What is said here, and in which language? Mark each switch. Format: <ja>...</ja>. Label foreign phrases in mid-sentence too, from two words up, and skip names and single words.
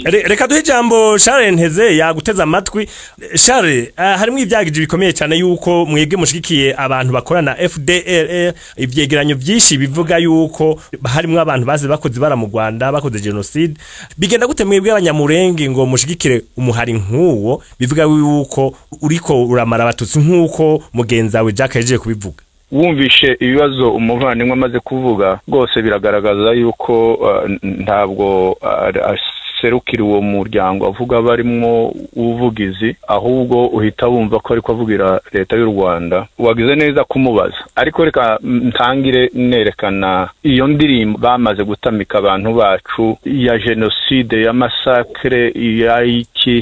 <rn>Reka duhe ijambo Charles Nteze yaguteza amatwi. Charles, harimo ibyagije bikomeye cyane yuko mwebwe mushikikiye abantu bakorana FDLR, ivyegeranyo byinshi bivuga yuko harimo abantu baze bakoze bara mu Rwanda bakoze genocide. Bigenda gute mwebwe abanyamurenge ngo mushikikire umuhari nk'uwo bivuga yuko uriko uramara abatutsi nk'uko mugenzawe Jack yaje kubivuga? Wumvishe ibibazo umuvandimwe amaze kuvuga rwose biragaragaza yuko ntabwo aserukira uwo muryango avuga barimo ubuvugizi, ahubwo uhita wumva ko ariko avugira leta y'u Rwanda. Wagize neza kumubaza, ariko reka ntangire nerekana iyo ndirimbo bamaze gutamika abantu bacu ya genocide ya massacre ya iki.</rn>